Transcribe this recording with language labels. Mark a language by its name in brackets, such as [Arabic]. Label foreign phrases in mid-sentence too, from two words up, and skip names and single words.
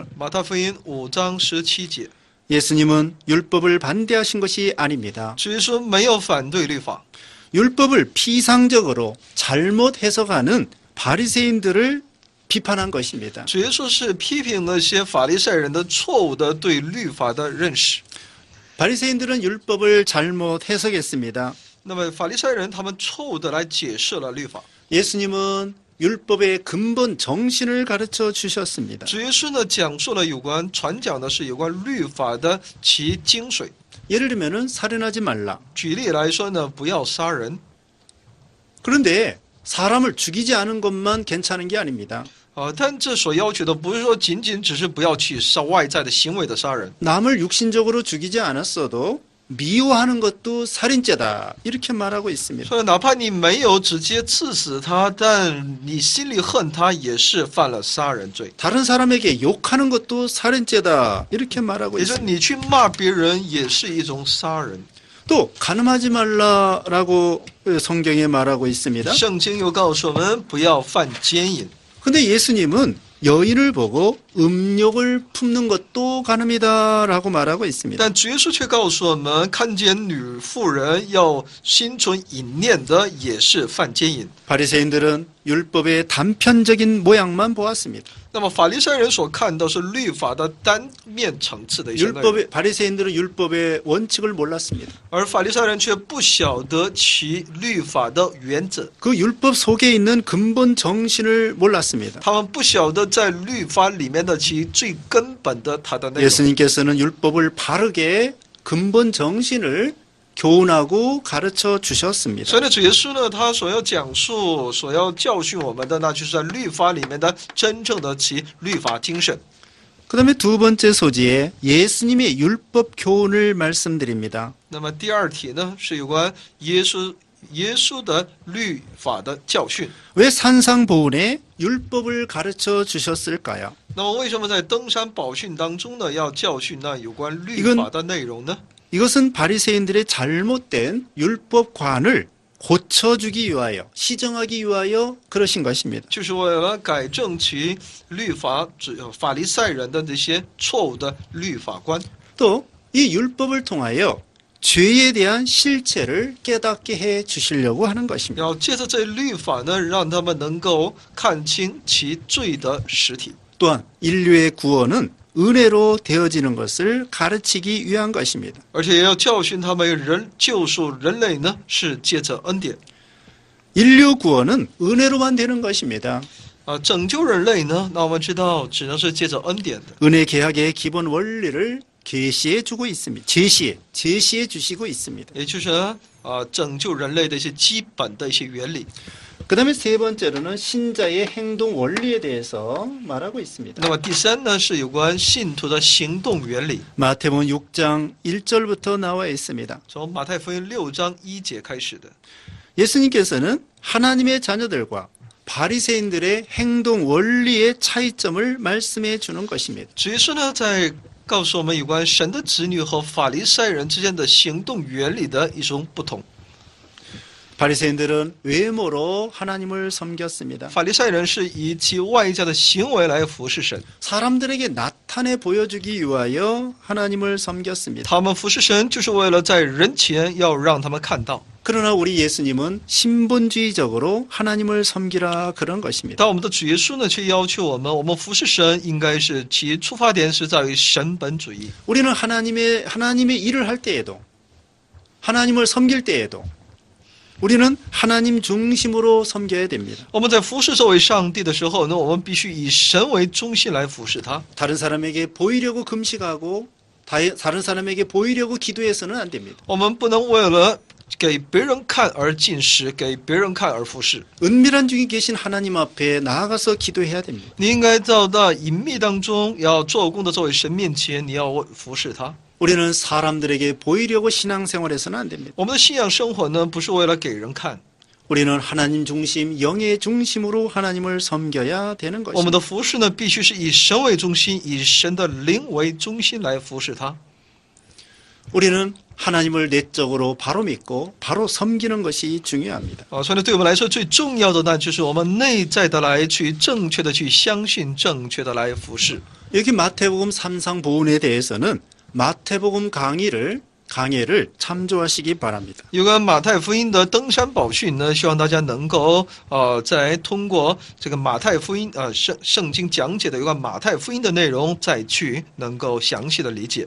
[Chinese] 马太福音5章17节， [Korean] 예수님은 율법을 반대하신 것이 아닙니다. [Chinese] 主耶稣没有反对律法， [Korean] 율법을 피상적으로 잘못 해석하는 바리새인들을 비판한 것입니다. [Chinese] 主耶稣是批评那些法利赛人的错误的对律法的认识。 [Korean] 바리새인들은 율법을 잘못 해석했습니다. [Chinese] 那么法利赛人他们错误的来解释了律法。 [Korean] 예수님은 율법의 근본 정신을 가르쳐 주셨습니다. [Chinese] 主耶稣呢讲述了有关传讲的是有关律法的其精髓。 [Korean] 예를 들면은 살인하지 말라. [Chinese] 举例来说呢，不要杀人。 [Korean] 그런데 사람을 죽이지 않은 것만 괜찮은 게 아닙니다. [Chinese] 但这所要求的不是说仅仅只是不要去杀外在的行为的杀人， [Korean] 남을 육신적으로 죽이지 않았어도 미워하는 것도 살인죄다. 이렇게 말하고 있습니다. [Chinese] 所以哪怕你没有直接刺死他，但你心里恨他，也是犯了杀人罪。 [Korean] 다른 사람에게 욕하는 것도 살인죄다. 이렇게 말하고 [Chinese] 也就是 [Korean] 있습니다. [Chinese] 你去骂别人，也是一种杀人。 [Korean] 또 간음하지 말라라고 성경에 말하고 있습니다. [Chinese] 圣经又告诉我们不要犯奸淫。 [Korean] 근데 예수님은 여인을 보고 음욕을 품는 것도 간음이다라고 말하고 있습니다. [Chinese] 但主耶稣却告诉我们，看见女妇人要心存淫念的，也是犯奸淫。 [Korean] 바리새인들은 율법의 단편적인 모양만 보았습니다. [Chinese] 那么法利赛人所看到是律法的单面层次的一些内容， [Korean] 바리새인들은 율법의 원칙을 몰랐습니다. [Chinese] 而法利赛人却不晓得其律法的原则， [Korean] 그 율법 속에 있는 근본 정신을 몰랐습니다. [Chinese] 他们不晓得在律法里面的其最根本的它的内容。 [Korean] 예수님께서는 율법을 바르게 근본 정신을 교훈하고 가르쳐 주셨습니다. [Chinese] 所以呢，主耶稣呢，他所要讲述、所要教训我们的，那就是在律法里面的真正的其律法精神。 [Korean] 그 다음에 두 번째 소지에 예수님의 율법 교훈을 말씀드립니다. [Chinese] 那么第二题呢，是有关耶稣的律法的教训。 [Korean] 왜 산상보훈에 율법을 가르쳐 주셨을까요? [Chinese] 那么为什么在登山宝训当中呢，要教训那有关律法的内容呢？ [Korean] 이것은 바리새인들의 잘못된 율법관을 고쳐주기 위하여, 시정하기 위하여 그러신 것입니다. [Chinese] 就是为了改正其律法法利赛人的这些错误的律法观。 [Korean] 또 이 율법을 통하여 죄에 대한 실체를 깨닫게 해 주시려고 하는 것입니다. [Chinese] 要借着这律法呢，让他们能够看清其罪的实体。 [Korean] 또한 인류의 구원은 은혜로 되어지는 것을 가르치기 위한 것입니다. [Chinese] 而且也要教训他们救赎人类呢，是借着恩典。 [Korean] 인류 구원은 은혜로만 되는 것입니다. [Chinese] 拯救人类呢，那我们知道只能是借着恩典的。 [Korean] 은혜 계약의 기본 원리를 제시해 주고 있습니다. 제시해 주시고 있습니다. [Chinese] 也就是拯救人类的一些基本的一些原理。 [Korean] 그 다음에 세 번째로는 신자의 행동 원리에 대해서 말하고 있습니다. [Chinese] 那么第三呢，是有关信徒的行动原理， [Korean] 마태복음 6장 1절부터 나와 있습니다. [Chinese] 从马太福音6章1节开始的。 [Korean] 예수님께서는 하나님의 자녀들과 바리새인들의 행동 원리의 차이점을 말씀해 주는 것입니다. [Chinese] 主耶稣呢，在告诉我们有关神的子女和法利赛人之间的行动原理的一种不同。 [Korean] 바리새인들은 외모로 하나님을 섬겼습니다. [Chinese] 法利赛人是以其外在的行为来服侍神， [Korean] 사람들에게 나타내 보여주기 위하여 하나님을 섬겼습니다. [Chinese] 他们服侍神就是为了在人前要让他们看到。 [Korean] 그러나 우리 예수님은 신본주의적으로 하나님을 섬기라 그런 것입니다. [Chinese] 但我们的主耶稣呢，却要求我们服侍神，应该是其出发点是在于神本主义。 [Korean] 우리는 하나님의 일을 할 때에도 하나님을 섬길 때에도 우리는 하나님 중심으로 섬겨야 됩니다. [Chinese] 我们在服侍这位上帝的时候呢，我们必须以神为中心来服侍他。 [Korean] 다른 사람에게 보이려고 금식하고 다른 사람에게 보이려고 기도해서는 안 됩니다. [Chinese] 我们不能为了给别人看而进食，给别人看而服侍。 [Korean] 은밀한 중에 계신 하나님 앞에 나아가서 기도해야 됩니다. [Chinese] 你应该到隐秘当中，要做工的这位神面前，你要服侍他。 [Korean] 우리는 사람들에게 보이려고 신앙생활해서는 안 됩니다. [Chinese] 我们的信仰生活呢，不是为了给人看， [Korean] 우리는 하나님 중심, 영의 중심으로 하나님을 섬겨야 되는 [Chinese] 我们 [Korean] 것입니다. [Chinese] 的服侍呢，必须是以神为中心，以神的灵为中心来服侍他。 [Korean] 우리는 하나님을 내적으로 바로 믿고 바로 섬기는 것이 중요합니다. [Chinese] 所以呢，对我们来说最重要的呢，就是我们内在的来去正确的去相信，正确的来服侍。 [Korean] 여기 마태복음 3상 보훈에 대해서는 마태복음 강의를 강해를 참조하시기 바랍니다. [Chinese] 有关马太福音的登山宝训呢，希望大家能够再通过这个马太福音圣经讲解的有关马太福音的内容，再去能够详细的理解。